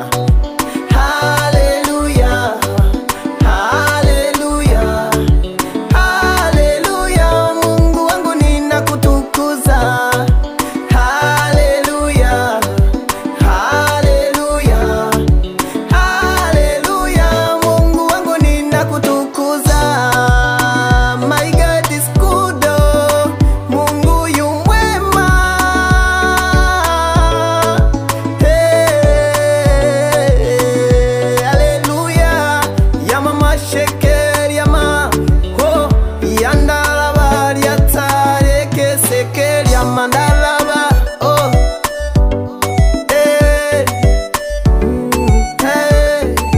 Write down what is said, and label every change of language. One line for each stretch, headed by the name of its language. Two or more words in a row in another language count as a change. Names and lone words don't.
Swahili: Hallelujah, hallelujah, hallelujah, Mungu wangu ninakutukuza. Hallelujah, hallelujah, hallelujah, Mungu wangu ninakutukuza.
English: My God is good,
Swahili: oh, Mungu yu mwema. Hey, hallelujah, ya mama sheker ya ma, oh, yandalaba liatareke seker ya mandalaba, oh, hey, hey.